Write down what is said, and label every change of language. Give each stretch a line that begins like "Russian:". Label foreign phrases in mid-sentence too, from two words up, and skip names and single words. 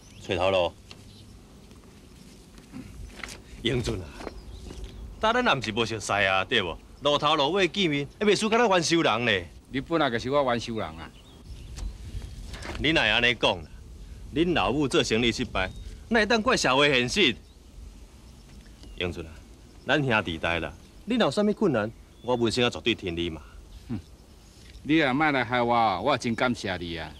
Min Nan Chinese: 找头路。英俊啊，但咱也毋是无熟识啊，对无？路头路尾见面，还袂输敢若冤仇人咧。你本来就是我冤仇人啊！你哪会安尼讲啦？恁老母做生意失败，哪会当怪社会现实？英俊啊，咱兄弟代啦，恁若有啥物困难，我文生啊绝对听你嘛。你若莫来害我，我真感谢你啊！